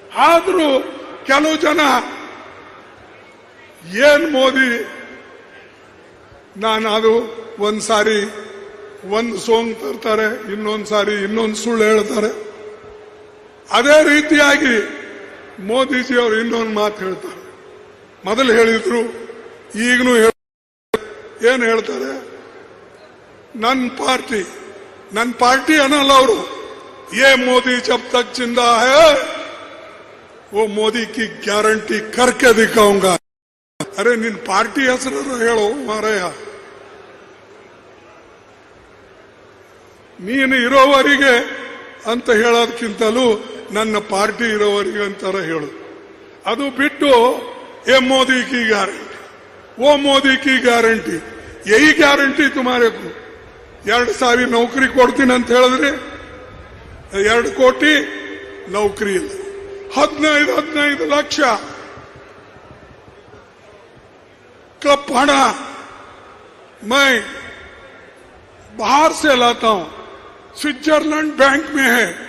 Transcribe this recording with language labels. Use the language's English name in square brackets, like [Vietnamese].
[Kannada] ಆದ್ರೂ ಕೆಲವು ಜನ ಏನ್ ಮೋದಿ, ನಾನು ಅದು ಒಂದ್ ಸಾರಿ ಒಂದು ಸೋಂಗ್ ತರ್ತಾರೆ, ಇನ್ನೊಂದ್ ಸಾರಿ ಇನ್ನೊಂದು ಸುಳ್ಳು ಹೇಳ್ತಾರೆ. ಅದೇ ರೀತಿಯಾಗಿ ಮೋದಿಜಿ ಅವರು ಇನ್ನೊಂದು ಮಾತು ಹೇಳ್ತಾರೆ. ಮೊದಲು ಹೇಳಿದ್ರು, ಈಗನೂ ಏನು ಹೇಳ್ತಾರೆ, ನನ್ನ ಪಾರ್ಟಿ ಅನ್ನಲ್ಲ ಅವರು. [Hindi] ये मोदी जब तक जिंदा है वो मोदी की गारंटी करके दिखाऊंगा. [Kannada] अरे ನಿನ್ ಪಾರ್ಟಿ ಹೆಸರು ಹೇಳೋ ಮಾರಾಯ. ನೀನು ಇರೋವರಿಗೆ ಅಂತ ಹೇಳೋದಕ್ಕಿಂತಲೂ ನನ್ನ ಪಾರ್ಟಿ ಇರೋವರಿಗೆ ಅಂತಾರ ಹೇಳು. ಅದು ಬಿಟ್ಟು [Hindi] ए मोदी की गारंटी वो मोदी की गारंटी यही गारंटी तुम्हारे को [Kannada] 2,000 ನೌಕರಿ ಕೊಡ್ತೀನಿ ಅಂತ ಹೇಳಿದ್ರೆ 2 ಕೋಟಿ ನೌಕರಿ ಇಲ್ಲ. [Hindi] 15 ಲಕ್ಷ कपड़ा मैं बाहर से लाता हूं, स्विट्जरलैंड बैंक में है.